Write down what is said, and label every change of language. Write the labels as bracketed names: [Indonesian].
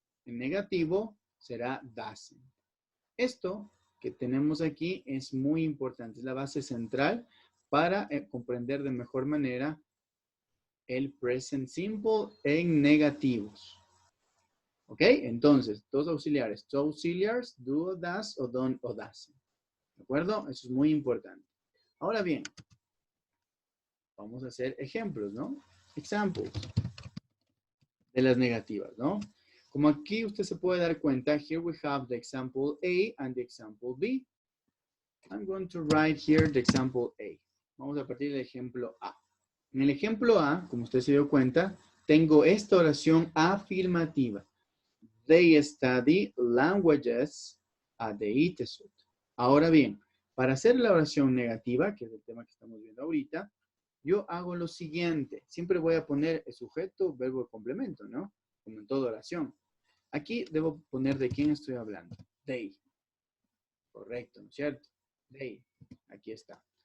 [Spanish] En negativo será doesn't. Esto que tenemos aquí es muy importante. Es la base central para comprender de mejor manera el present simple en negativos. ¿Ok? Entonces, dos auxiliares. [English] Two auxiliaries, do, does, o don't, o doesn't. [Spanish] ¿De acuerdo? Eso es muy importante. Ahora bien, vamos a hacer ejemplos, ¿no? Examples de las negativas, ¿no? Como aquí usted se puede dar cuenta, [English] here we have the example A and the example B. I'm going to write here the example A. [Spanish] Vamos a partir del ejemplo A. En el ejemplo A, como usted se dio cuenta, tengo esta oración afirmativa. [English] They study languages at the ITESUT. [Spanish] Ahora bien, para hacer la oración negativa, que es el tema que estamos viendo ahorita, yo hago lo siguiente. Siempre voy a poner el sujeto, verbo, complemento, ¿no? Como en toda oración. Aquí debo poner de quién estoy hablando. They. Correcto, ¿no es cierto? They. Aquí está.